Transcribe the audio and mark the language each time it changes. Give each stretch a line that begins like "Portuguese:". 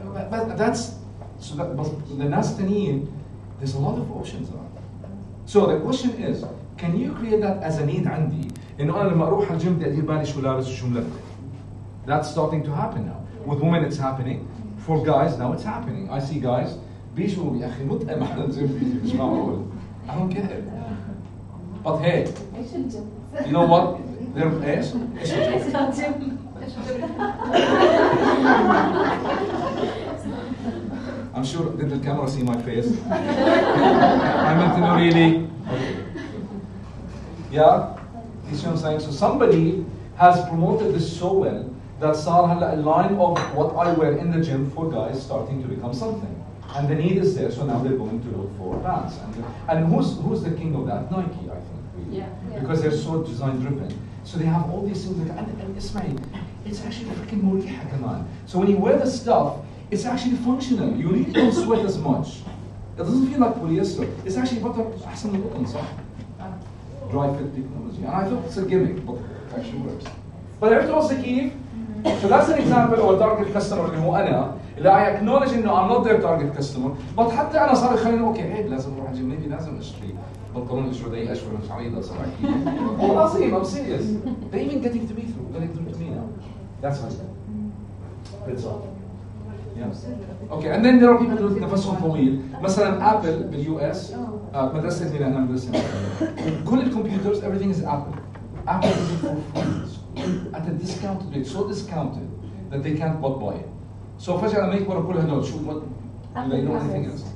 English: But that's so that but the
Arabic: ناس الثانيين
English: there's a lot of options around. So the question is, can you create that as a need
Arabic: عندي؟ إنه أنا لما أروح على الجيم بدي أدير بالي شو لابس وشو ملبس.
English: That's starting to happen now. With women it's happening. For guys now it's happening. I see guys
Arabic: بيجوا يا أخي متأم على الجيم مش معقول.
English: I don't get it. But hey, you know what? They're
Arabic: إيش؟ إيش الجيم؟
English: I'm sure, did the camera see my face? I meant to know really. Yeah? You see what I'm saying? So somebody has promoted this so well that
Arabic: صار هلا
English: a line of what I wear in the gym for guys starting to become something. And the need is there, so now they're going to look for pants. And who's the king of that? Nike, I think. Really. Yeah. Because they're so design driven. So they have all these things like, and Ismail, it's actually freaking
Arabic: مريحة كمان.
English: So when you wear the stuff, it's actually functional. You really don't sweat as much. It doesn't feel like polyester. It's actually better,
Arabic: أحسن من القطن صح?
English: Dry fit technology. And I thought it's a gimmick, but it actually works.
Arabic: But عرفت قصدي كيف؟
English: So that's an example of a target customer
Arabic: اللي هو أنا اللي
English: I acknowledge
Arabic: إنه
English: I'm not their target customer, but
Arabic: حتى أنا صار يخليني أوكي عيب لازم أروح الجيم
English: maybe
Arabic: لازم أشتري بنطلون أسود أشهر مش عريضة صار أكيد. والله عظيم
English: I'm serious. They're even getting to me to me now. That's how it's all. Yeah. Okay, and then there are people who
Arabic: نفسهم طويل. مثلا ابل باليو اس مدرسة اللي انا مدرسة كل الكمبيوترز
English: everything is Apple. Apple is it for free at a discounted rate, so discounted that they can't but buy it.
Arabic: So فجأة لما يكبروا كل هدول شو
English: what do they know anything else?